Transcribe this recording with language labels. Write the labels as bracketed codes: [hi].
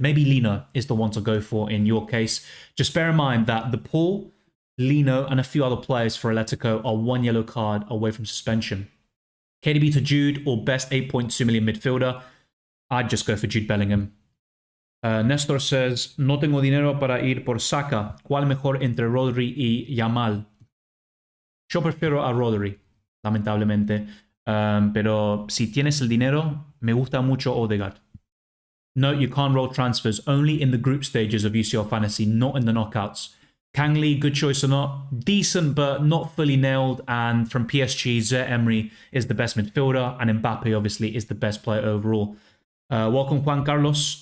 [en] Maybe Lino is the one to go for in your case. Just bear in mind that De Paul, Lino, and a few other players for Atletico are 1 yellow card away from suspension. KDB to Jude or best 8.2 million midfielder. I'd just go for Jude Bellingham. [es] Nestor says, no tengo dinero para ir por Saka. ¿Cuál mejor entre Rodri y Yamal? Yo prefiero a Rodri, lamentablemente. Pero si tienes el dinero, me gusta mucho Odegaard. [en] No, you can't roll transfers. Only in the group stages of UCL Fantasy, not in the knockouts. Kangli, good choice or not? Decent, but not fully nailed. And from PSG, Zaire Emery is the best midfielder. And Mbappe, obviously, is the best player overall. Welcome, Juan Carlos.